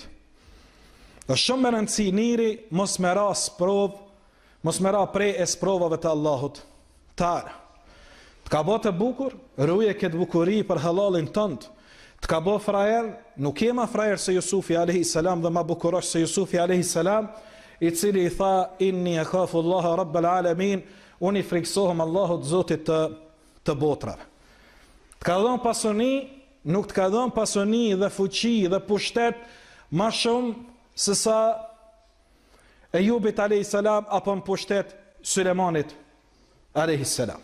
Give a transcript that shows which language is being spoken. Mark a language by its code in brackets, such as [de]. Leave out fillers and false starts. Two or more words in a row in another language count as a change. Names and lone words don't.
[sq] Është shumë me rëndësi njëri mos me ra sprovë, mos me ra prej e sprovave të Allahut Teala. Të ka bë të bukur, ruje këtë bukuri për halalin tënd. Të ka bë frajer, nuk je ma frajer se Jusufi a.s. dhe ma bukurosh se Jusufi a.s. I cili I tha: [ar] إني أخاف الله رب العالمين, [sq] unë I friksohem Allahut Zotit të botrave. Të ka dhënë pasuni, nuk të ka dhënë pasuni dhe fuqi dhe pushtet ma shumë se sa Ejubit a.s. apo në pushtet Sulemanit [ar] عليه السلام.